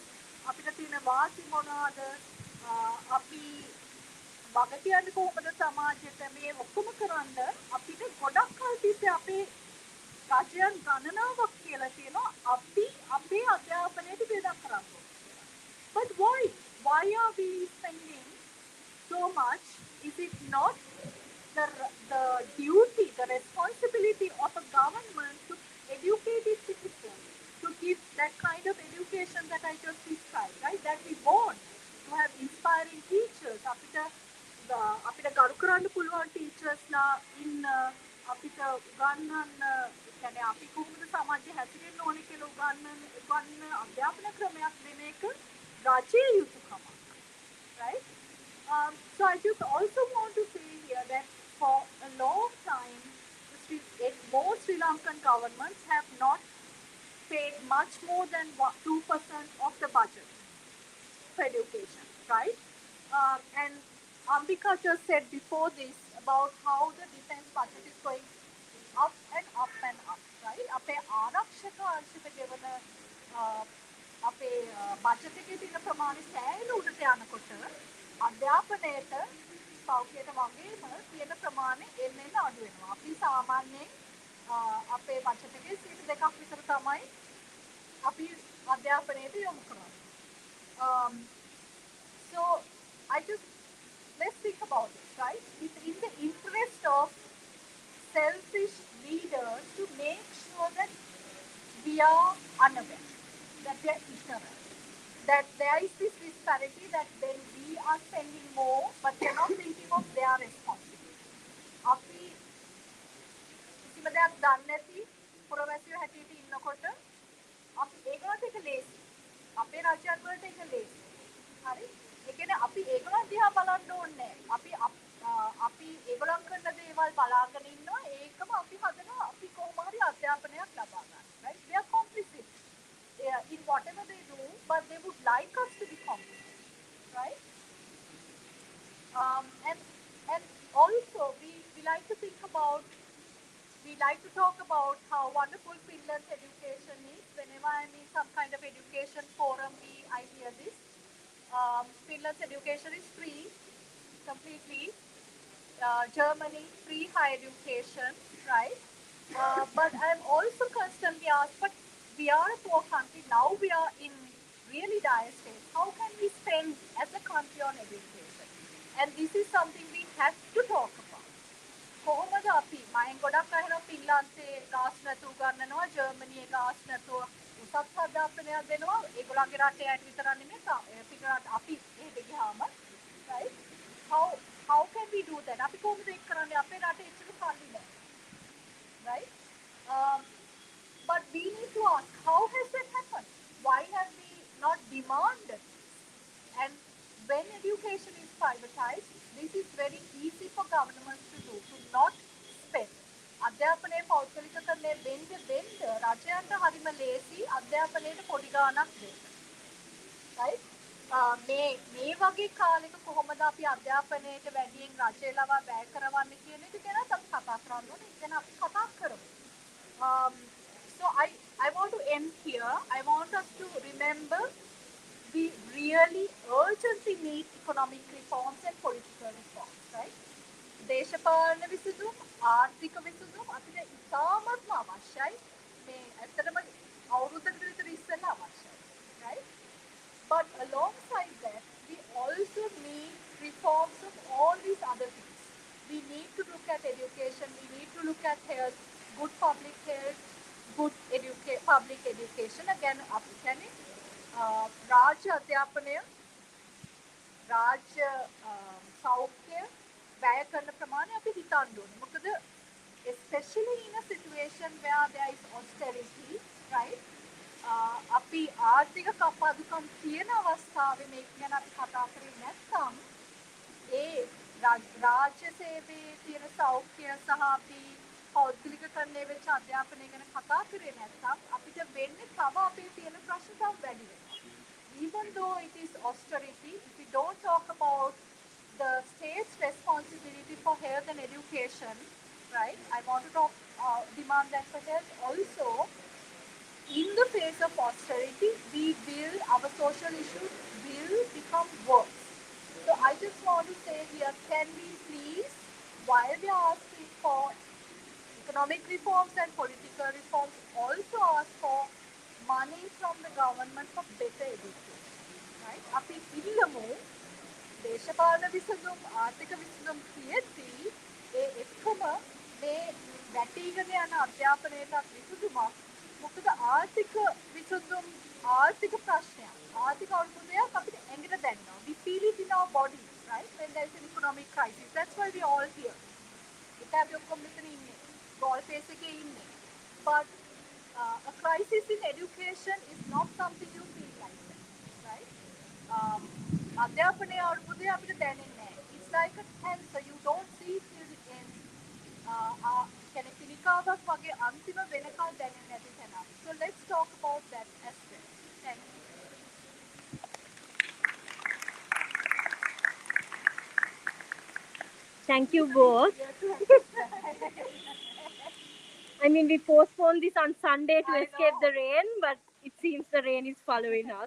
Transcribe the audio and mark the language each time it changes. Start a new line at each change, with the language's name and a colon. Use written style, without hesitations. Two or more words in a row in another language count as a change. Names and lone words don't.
Sinhala: අපිට තියෙන වාසි මොනවාද? අපි වග කියන්නේ කොහොමද සමාජයට මේ ඔක්කොම කරන්න අපිට ගොඩක් කල් තිස්සේ අපේ රජයන් ගණනාවක් කියලා තියෙනවා අපි අපේ අධ්‍යාපනයට බෙදා කරන්න ඕනේ.
English: But why? Why are we spending so much? Is it not the duty, the responsibility of a government to educate its citizens, to give that kind of education that I just described, right? That we want to have inspiring teachers.
Sinhala: අපිට ගරු කරන්න පුළුවන් teachersලා ඉන්න අපිට උගන්වන්න කියන්නේ අපි කොහොමද සමාජයේ හැසිරෙන්න ඕනේ කියලා උගන්වන්න අධ්‍යාපන ක්‍රමයක් දෙන එක රජයේ යුතුකමක්,
English: right? So I just also want to say here that for a long time, most Sri Lankan governments have not paid much more than 2% of the budget for education, right? And Ambika just said before this about how the defense budget is going up and up and up, right?
Sinhala: අපේ ආරක්ෂක අංශයට ගෙවන අපේ බජට් එකේ තියෙන ප්‍රමාණය සෑහෙන උඩට යනකොට අධ්‍යාපනයට සෞඛ්‍යයට වගේම තියෙන ප්‍රමාණය එන්න අඩු වෙනවා. අපි සාමාන්‍යයෙන් අපේ බජට් එකේ 2% විතර තමයි අපි අධ්‍යාපනයට යොමු කරන්නේ.
English: So let's think about it. right? It's in the interest of selfish leaders to make sure that we are unaware, that we are ignorant, that there is this disparity that then we are spending more, but we are not thinking of their responsibility.
Sinhala: අපි කිසිම දෙයක් දන්නේ නැති පුරවැසියෝ හැටියට ඉන්නකොට අපි ඒගොල්ලන්ට එක ලේසි. අපේ රජයන් වලට එක ලේසි. හරි? ඒ කියන්නේ අපි ඒගොල්ලන් දිහා බලන්න ඕනේ නැහැ. අපි ඒගොල්ලන් කරන දේවල් බලාගෙන ඉන්නවා. ඒකම අපි හදනවා අපි කොහොම හරි අධ්‍යාපනයක් ලබා ගන්න.
English: Right? We are complicit in whatever they do, but they would like us to be complicit. Right? And also we like to think about, we like to talk about how wonderful Finland's education is. Whenever I'm in some kind of education forum, I hear this. Finland's education is free, completely. Germany, free higher education, right? But I'm also constantly asked, but we are a poor country, now we are in really dire state. How can we spend as a country on education? And this is something we have to talk about.
Sinhala: කොහොමද අපි මයින් ගොඩක් අහනවා ෆින්ලාන්තේ ගාස් නැතුව ගන්නනවා ජර්මනියේ ගාස් නැතුව උසස් අධ්‍යාපනයක් දෙනවා ඒගොල්ලන්ගේ රටේ අයට විතරක් නෙමෙයි පිටරට අපි එහෙට ගියාම
English: right how can we do that
Sinhala: අපි කොහොමද ඒක කරන්නේ අපේ රටේ ඉච්චක සල්ලි නැහැ right
English: but we need to ask how has that happened why have we not demanded and when education is privatized, this is very easy for governments to do, to not spend.
Sinhala: අධ්‍යාපනයේ පෞද්ගලිකකරණය වෙන්න රජයන්ට හරිම ලේසි අධ්‍යාපනයට පොඩි ගාණක් දෙන්න.
English: right?
Sinhala: මේ වගේ කාලෙක කොහොමද අපි අධ්‍යාපනයට වැඩියෙන් රජය ලවා වැය කරවන්න කියන එක ගැන අපි කතා කරන්න ඕනේ. ඉතින් අපි කතා කරමු.
English: So I want to end here. I want us to remember we really urgently need economic reforms and political reforms, right?
Sinhala: දේශපාලන විසඳුම් ආර්ථික විසඳුම් අපිට ඉතාමත්ම අවශ්‍යයි. මේ ඇත්තටම අවුරුද්දකට විතර ඉස්සෙල්ලා අවශ්‍යයි,
English: right? But alongside that, we also need reforms of all these other things. We need to look at education, we need to look at health, good public health, good public education. Again,
Sinhala: අපි කියන්නේ රාජ්‍ය අධ්‍යාපනය රාජ්‍ය සෞඛ්‍ය වැය කරන ප්‍රමාණය අපි හිතන්න ඕනේ.
English: මොකද especially in a situation where there is austerity, right?
Sinhala: අපි ආර්ථික කප්පාදුකම් තියෙන අවස්ථාවේ මේක ගැන අපි කතා කරේ නැත්නම් ඒ රාජ්‍ය සේවයේ තියෙන සෞඛ්‍ය සහ අපි පෞද්ගලිකකරණය වෙච්ච අධ්‍යාපනය ගැන කතා කරේ නැත්නම් අපිට වෙන්නේ තව අපේ තියෙන ප්‍රශ්න තව වැඩි වෙනවා.
English: Even though it is austerity, if we don't talk about the state's responsibility for health and education, right? I want to demand that for health also. In the face of austerity, our social issues will become worse. So I just want to say here, can we please, while we are asking for economic reforms and political reforms, also ask for money from the government for better education, right?
Sinhala: අපි ඉල්ලමු දේශපාලන විසඳුම් ආර්ථික විසඳුම් තියෙද්දී ඒ එක්කම මේ වැටීගෙන යන අධ්‍යාපනයටත් විසඳුමක් මොකද ආර්ථික විසඳුම් ආර්ථික ප්‍රශ්නයක් ආර්ථික අර්බුදයක් අපිට ඇඟට දැනෙනවා.
English: We feel it in our bodies, right? When there is an economic crisis. That's why we all here.
Sinhala: ඒක අපි ඔක්කොම මෙතන ඉන්නේ. goal phase එකේ ඉන්නේ.
English: But a crisis in education is not something you feel like that, right?
Sinhala: අධ්‍යාපනයේ අර්බුදය අපිට දැනෙන්නේ නැහැ.
English: It's like a cancer. You don't see it till the end.
Sinhala: කියන්නේ පිළිකාවක් වගේ අන්තිම වෙනකල් දැනෙන්නේ නැති තැන.
English: So let's talk about that as well. Thank you. Thank you both. I mean, we postponed this on Sunday to escape the rain, but it seems the rain is following us.